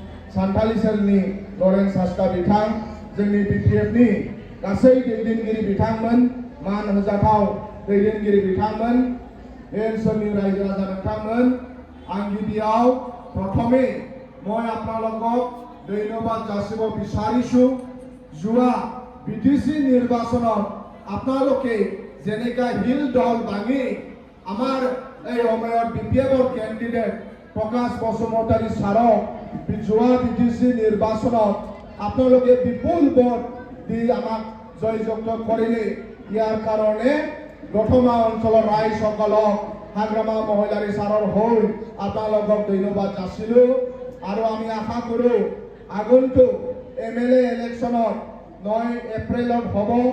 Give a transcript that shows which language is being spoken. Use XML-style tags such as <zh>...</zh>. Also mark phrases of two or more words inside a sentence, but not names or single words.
<brx>सानथालि सेलनि लरेन्स हास्का बिथां जोंनि बिपिएफनि गासै दैदेनगिरि बिथांमोन मान होजाथाव दैदेनगिरि बिथांमोन बे ओनसोलनि रायजो राजा नोंथांमोन आं गिबियाव प्रथमे</brx> <as>মই আপোনালোকক ধন্যবাদ যাচিব বিচাৰিছো যোৱা বিটিসি নিৰ্বাচনত আপোনালোকে যেনেকা হিল দল ভাঙি আমাৰ এই সময়ত বিপিএফৰ কেণ্ডিডেট প্ৰকাশ বসুমতাৰী ছাৰক যোৱা বিটিসি নিৰ্বাচনত আপোনালোকে বিপুল ভোট দি আমাক জয়যুক্ত কৰিলে ইয়াৰ কাৰণে দথমা অঞ্চলৰ ৰাইজসকলক হাগ্ৰামা মহিলাৰী ছাৰৰ হৈ আপোনালোকক ধন্যবাদ যাচিলো আৰু আমি আশা কৰো আগন্তুক</as> <en>MLA election</en> <as>9 এপ্ৰিলত হ'ব</as>